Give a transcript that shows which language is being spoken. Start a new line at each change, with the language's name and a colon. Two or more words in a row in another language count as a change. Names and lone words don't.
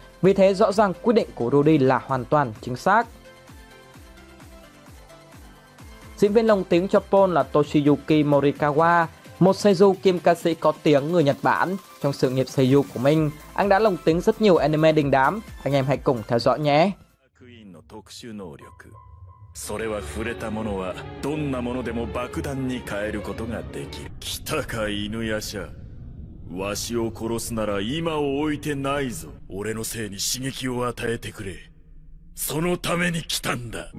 Vietnamese: Vì thế rõ ràng quyết định của Rudy là hoàn toàn chính xác. Diễn viên lồng tiếng cho Paul là Toshiyuki Morikawa, một seiyuu kiêm ca sĩ có tiếng người Nhật Bản. Trong sự nghiệp seiyuu của mình, anh đã lồng tiếng rất nhiều anime đình đám. Anh em hãy cùng theo dõi nhé.
Japanese: それは触れたものはどんなものでも爆弾に変えることができる。来たか犬夜叉。わしを殺すなら今を置いてないぞ。俺のせいに刺激を与えてくれ。そのために来たんだ。